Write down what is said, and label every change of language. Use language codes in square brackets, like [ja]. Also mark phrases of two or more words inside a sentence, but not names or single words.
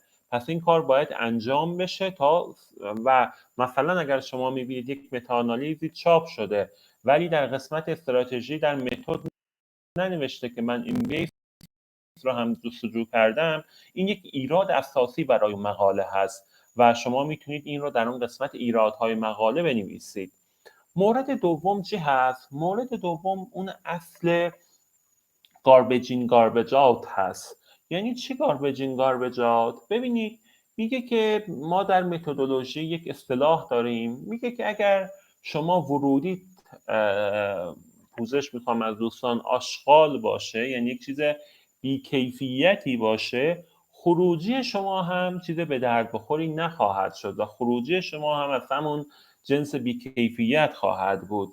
[fa] پس این کار باید انجام بشه تا و مثلا اگر شما میبینید یک متاانالیزی چاپ شده ولی در قسمت استراتژی در متد ننوشته که من این بیس رو هم جستجو کردم، این یک ایراد اساسی برای مقاله هست و شما میتونید این رو در اون قسمت ایرادهای مقاله بنویسید. مورد دوم چی هست؟ مورد دوم اون اصل [en] garbage in garbage out [fa] هست. یعنی چی [en] garbage in garbage out؟ [fa] ببینید میگه که ما در متدولوژی یک اصطلاح داریم، میگه که اگر شما ورودی پوزش میخوام از دوستان آشغال باشه، یعنی یک چیز بیکیفیتی باشه، خروجی شما هم چیز به درد بخوری نخواهد شد و خروجی شما هم از همون جنس بیکیفیت خواهد بود.